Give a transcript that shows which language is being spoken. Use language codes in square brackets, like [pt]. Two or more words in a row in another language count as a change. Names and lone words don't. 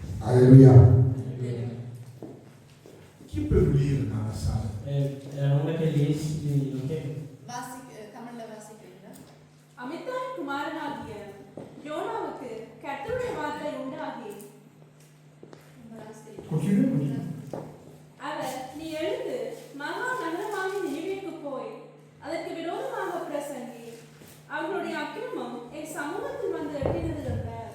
[fr] Alléluia. Qui peut nous lire dans la salle? [da] Er der nogen, der kan læse i lokalet? [ta] தமிழ்ல வாசிக்கிறீங்களா? அமித்தாய் குமாரனாகிய யோனாவுக்கு கர்த்தருடைய வார்த்தை உண்டாகி [en] Continue. [ta] அவர் நீ எழுந்து மகா நகரமாகி நினைவேக்கு போய் அதற்கு விரோதமாக பிரசங்கி அவர்களுடைய அக்கிரமம் என் சமூகத்தில் வந்து எட்டினது என்றார்.